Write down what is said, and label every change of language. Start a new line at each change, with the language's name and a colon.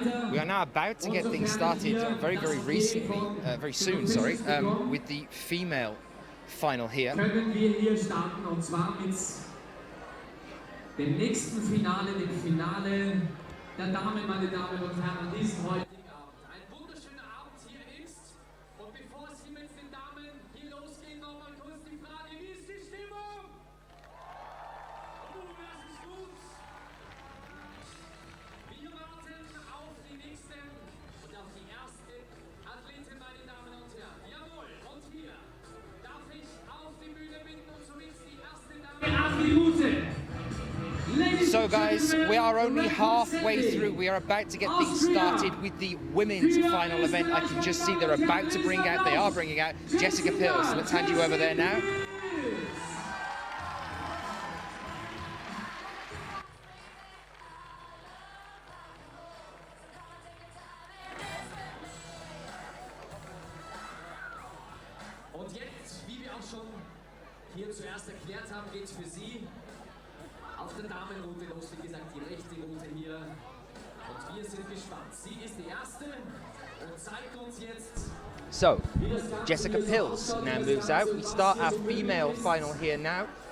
English: We are now about to get things started very soon, with the female final here.
German: Können wir hier starten, und zwar mit dem nächsten Finale, dem Finale der Damen, meine Damen und Herren, an diesem heutigen Abend. Ein wunderschöner Abend hier in Imst. Und bevor es hier mit den Damen hier losgeht, noch mal kurz die Frage, wie ist die Stimmung? Das ist gut. Wir warten auf die nächsten und auf die erste Athletin, meine Damen und Herren. Jawohl, und hier darf ich auf die Bühne bitten und zunächst die erste Dame. 8 Minuten.
English: So guys, we are only halfway through. We are about to get things started with the women's final event. I can just see they are bringing out Jessica Pills. Let's hand you over there now.
German: Und jetzt, wie wir auch schon hier zuerst erklärt haben, geht es für Sie auf der Damenroute los, wie gesagt, die rechte Route hier. Und wir sind gespannt. Sie ist die erste und zeigt uns jetzt.
English: So, Jessica Pills now moves out. We start our female final here now.